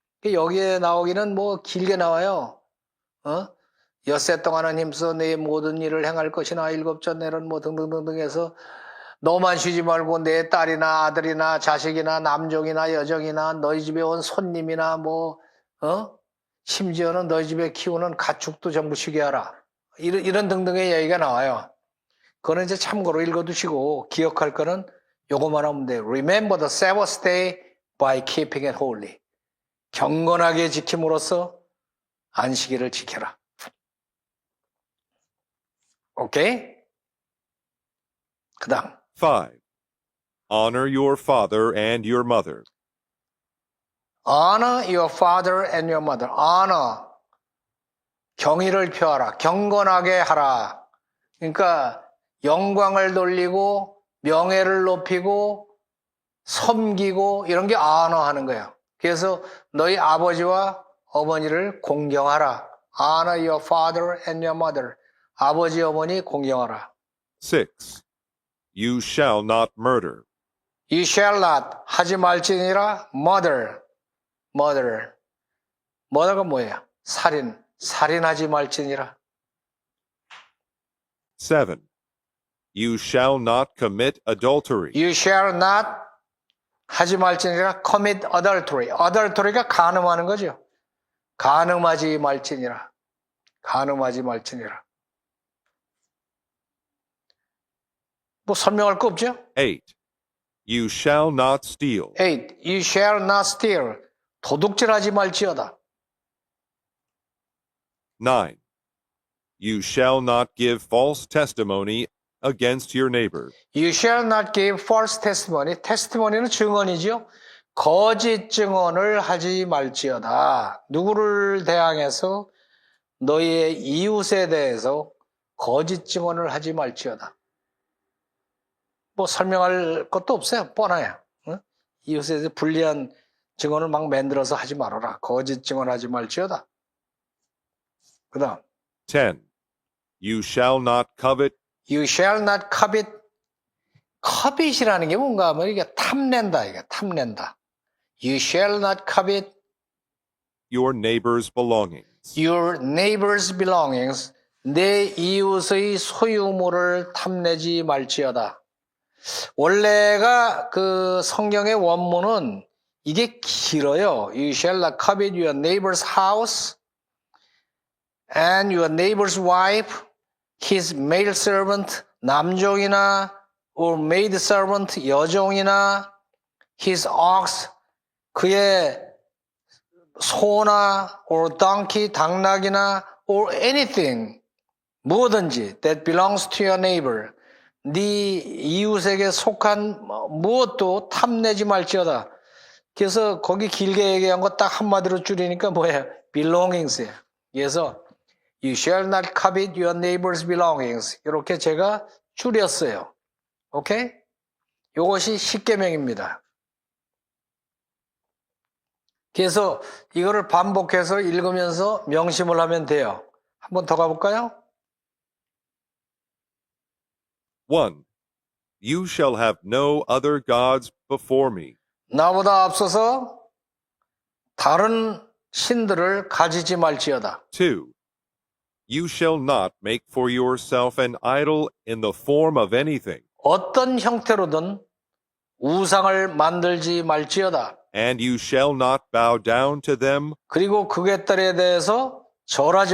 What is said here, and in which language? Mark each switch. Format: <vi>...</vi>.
<ko>여기에 나오기는 뭐 길게 나와요. 엿새 동안은 힘써 내 모든 일을 행할 것이나 일곱째 내는 뭐 등등등등 해서 너만 쉬지 말고 내 딸이나 아들이나 자식이나 남종이나 여종이나 너희 집에 온 손님이나 뭐 심지어는 너희 집에 키우는 가축도 전부 쉬게 하라. 이런 등등의 얘기가 나와요. 그거는 이제 참고로 읽어두시고 기억할 거는 요거만 하면 돼요.</ko> <en>Remember the Sabbath day by keeping it holy.</en> <ko>경건하게 지킴으로써 안식일을 지켜라. 오케이? 그 다음 5.</ko> <en>Honor your father and your mother. Honor your father and your mother.</en> <ko>Honor. 경의를 표하라. 경건하게 하라. 그러니까 영광을 돌리고 명예를 높이고 섬기고 이런 게 honor 하는 거예요. 그래서 너희 아버지와 어머니를 공경하라.</ko> <en>Honor your father and your mother.</en> <ko>아버지 어머니 공경하라.</ko> <en>6. You shall not murder. You shall not</en> <ko>하지 말지니라</ko> <en>murder.</en> <ko>murder가 뭐예요? 살인하지 말지니라. 7.</ko> <en>You shall not commit adultery. You shall not</en> <ko>하지 말지니라</ko> <en>commit adultery.</en> <ko>adultery가 간음하는 거죠. 간음하지 말지니라. 간음하지 말지니라. 뭐 설명할 거 없죠?</ko> <en>8. You shall not steal. 8. You shall not steal.</en> <ko>도둑질하지 말지어다.</ko> <en>9. You shall not give false testimony against your neighbor. You shall not give false testimony.</en> <ko>testimony는 증언이죠. 거짓 증언을 하지 말지어다. 누구를 대항해서 너희의 이웃에 대해서 거짓 증언을 하지 말지어다. 뭐 설명할 것도 없어요. 뻔해요. 응? 이웃에 대해서 불리한 증언을 막 만들어서 하지 말아라. 거짓 증언하지 말지어다. 그 다음</ko> <en>10. You shall not covet. You shall not covet.</en> <ko>covet이라는 게 뭔가 하면 이게 탐낸다. 이게 탐낸다.</ko> <en>You shall not covet Your neighbor's belongings. your neighbor's belongings.</en> <ko>내 이웃의 소유물을 탐내지 말지어다. 원래가 그 성경의 원문은 이게 길어요.</ko> <en>You shall not covet your neighbor's house and your neighbor's wife, his male servant,</en> <ko>남종이나</ko> <en>or maid servant,</en> <ko>여종이나</ko> <en>his ox,</en> <ko>그의 소나</ko> <en>or donkey,</en> <ko>당나귀나</ko> <en>or anything,</en> <ko>뭐든지</ko> <en>that belongs to your neighbor.</en> <ko>네 이웃에게 속한 무엇도 탐내지 말지어다. 그래서 거기 길게 얘기한 거 딱 한마디로 줄이니까 뭐예요? belongings예요. 그래서</ko> <en>You shall not covet your neighbor's belongings.</en> <ko>이렇게 제가 줄였어요. 오케이? 이것이 십계명입니다. 그래서 이거를 반복해서 읽으면서 명심을 하면 돼요. 한번 더 가볼까요? 1.</ko> <en>You shall have no other gods before me.</en> <ko>나보다 앞서서 다른 신들을 가지지 말지어다. 2.</ko> <en>You shall not make for yourself an idol in the form of anything,</en> <ko>어떤 형태로든 우상을 만들지 말지어다.</ko> <en>and you shall not bow down to them</en> <ko>그리고 그 궤떨에 대해서 절하지</ko>